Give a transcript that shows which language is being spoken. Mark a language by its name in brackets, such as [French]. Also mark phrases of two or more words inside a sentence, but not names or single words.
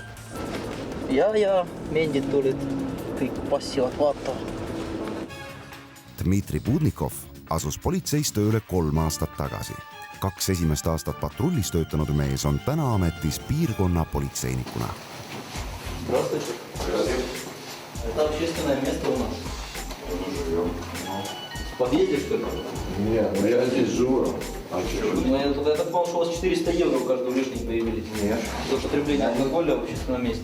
[Estonian] Ja mendid tulid, kõik passivad vaatavad. Dmitri Budnikov asus politseis tööle 3 aastat tagasi. 2 esimest aastat patrullis töötanud mees on täna ametis piirkonna politseinikuna. [Russian] Это общественное место у нас. В подъезде, что ли? Нет, я здесь живу. Я так понял, что у вас 400 евро у каждого лишних появились. Нет. За употребление алкоголя в общественном месте.